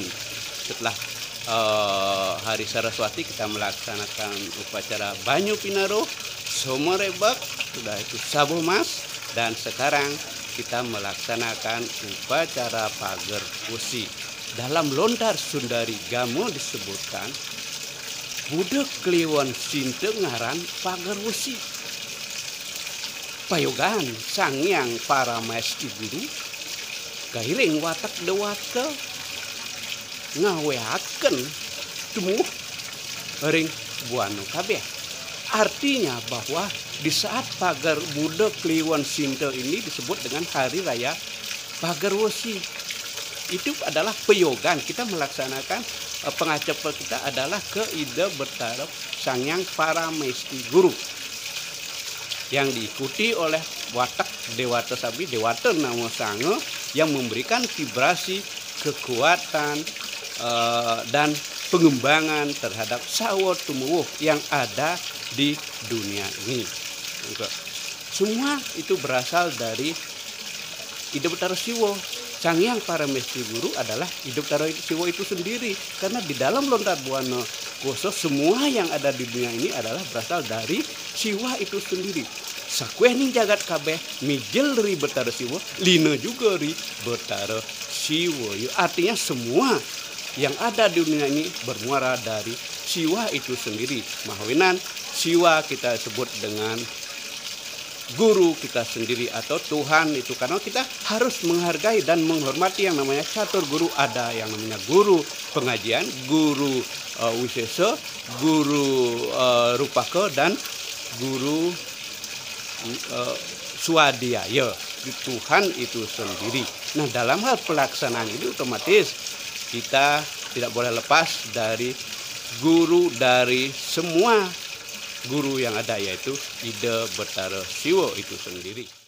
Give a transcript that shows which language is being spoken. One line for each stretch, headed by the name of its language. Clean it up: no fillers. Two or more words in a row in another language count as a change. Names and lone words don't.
Indonesian: Setelah Hari Saraswati kita melaksanakan upacara Banyu Pinaro, Somorebak, sudah itu Sabuh Mas, dan sekarang kita melaksanakan upacara pagar wesi. Dalam Lontar Sundari Gamo disebutkan budak kliwon sinte ngaran pagar wesi.
Kawi: Payogan sangyang para maesti guru gairing watak dewata ngaweaken tumuh ring buana kabeh.
Indonesian: Artinya bahwa di saat pagar budak kliwon sinte ini disebut dengan Hari Raya Pagar Wesi. Itu adalah peyogan, kita melaksanakan pengacepel kita adalah ke ide bertaraf sangyang para maesti guru yang diikuti oleh watak dewata sabi, dewata namo sange yang memberikan vibrasi kekuatan dan pengembangan terhadap
Kawi: sawo tumuwuh
Indonesian: yang ada di dunia ini. Semua itu berasal dari Ida Betara Siwo. Sangyang para maesti guru adalah Ida Betara Siwo itu sendiri. Karena di dalam Lontar Buana Koso semua yang ada di dunia ini adalah berasal dari Siwa itu sendiri.
Kawi: Sakueh ning jagat kabeh mijil ri Betara Siwo, lina juga ri Betara Siwo.
Indonesian: Artinya semua yang ada di dunia ini bermuara dari Siwa itu sendiri. Mahawinan Siwa kita sebut dengan guru kita sendiri atau Tuhan itu, karena kita harus menghargai dan menghormati yang namanya catur guru. Ada yang namanya guru pengajian, guru wisesa, guru rupaka, dan guru swadhyaya. Tuhan itu sendiri. Nah, dalam hal pelaksanaan ini otomatis kita tidak boleh lepas dari guru dari semua guru yang ada, yaitu Ida Betara Siwo itu sendiri.